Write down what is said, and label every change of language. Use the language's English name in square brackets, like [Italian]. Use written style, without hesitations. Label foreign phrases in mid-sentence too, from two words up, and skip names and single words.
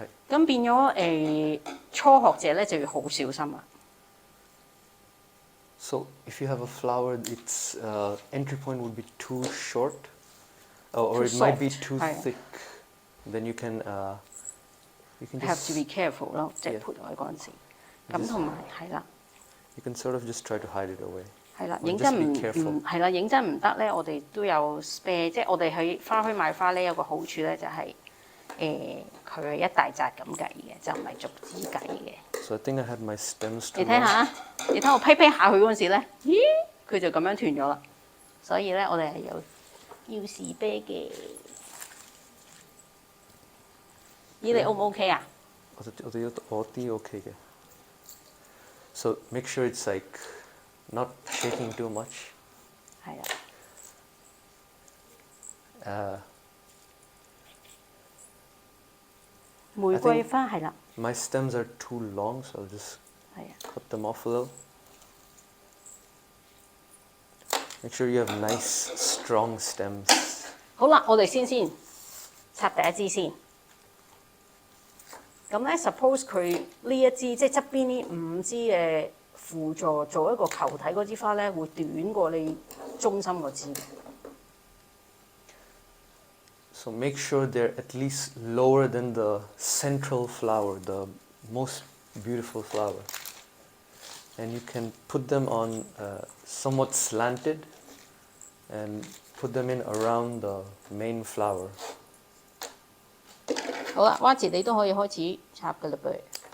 [Cantonese] 係。咁變咗初學者咧就要好小心啦。 [English] So if you have a flower, its entry point would be too short, or it might be too thick. Then you can just have to be careful [Cantonese] 咯，即係潑落去嗰陣時。咁同埋係啦。 [English] You can sort of just try to hide it away. [Cantonese] 係啦，認真唔係啦，認真唔得咧，我哋都有 spare， 即係我哋喺花墟買花咧有個好處咧就係佢係一大紮咁計嘅，就唔係逐支計嘅。 [English] So I think I had my stems. [Cantonese] 你睇下，你睇我批下佢嗰陣時咧，咦，佢就咁樣斷咗啦。所以咧，我哋係有要士啤嘅。咦，你 O 唔 OK 啊？我啲 OK 嘅。 [English] So make sure it's like not shaking too much. [Cantonese] 係啊。玫瑰花係啦。 [English] My stems are too long, so I'll just cut them off a little. Make sure you have nice, strong stems. [Cantonese] 好啦，我哋先插第一支先。咁咧 ，suppose 佢呢一支即係側邊呢5支嘅輔助做一個球體嗰支花咧，會短過你中心嗰支。 [English] So make sure they're at least lower than the central flower, the most beautiful flower. And you can put them on somewhat slanted and put them in around the main flower. [Cantonese] 好啦，蛙字你都可以開始插㗎啦噃。